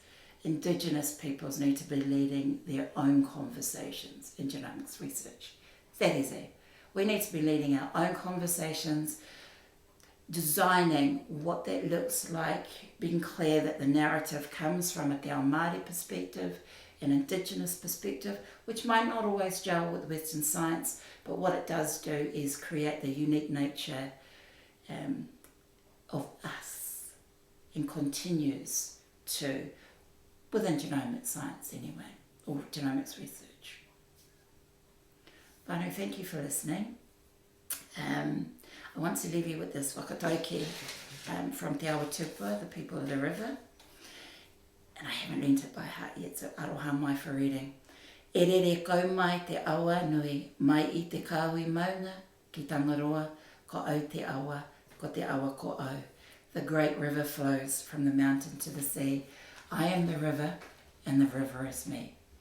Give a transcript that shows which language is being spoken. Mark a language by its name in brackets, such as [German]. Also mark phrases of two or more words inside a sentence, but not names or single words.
[English] Indigenous peoples need to be leading their own conversations in genomics research. That is it. We need to be leading our own conversations, designing what that looks like, being clear that the narrative comes from a [Māori] te ao Māori [English] perspective, an Indigenous perspective, which might not always gel with Western science, but what it does do is create the unique nature of us and continues to, within genomics science anyway, or genomics research. Whānau, thank you for listening. I want to leave you with this whakatauki from Te Awa Tupua, the people of the river. And I haven't learnt it by heart yet, so [Māori] aroha mai [English] for reading. [Māori] E rere kau mai te awa nui, mai I te kaui maunga, ki tangaroa, ko au te awa, ko te awa ko au. [English] The great river flows from the mountain to the sea. I am the river, and the river is me.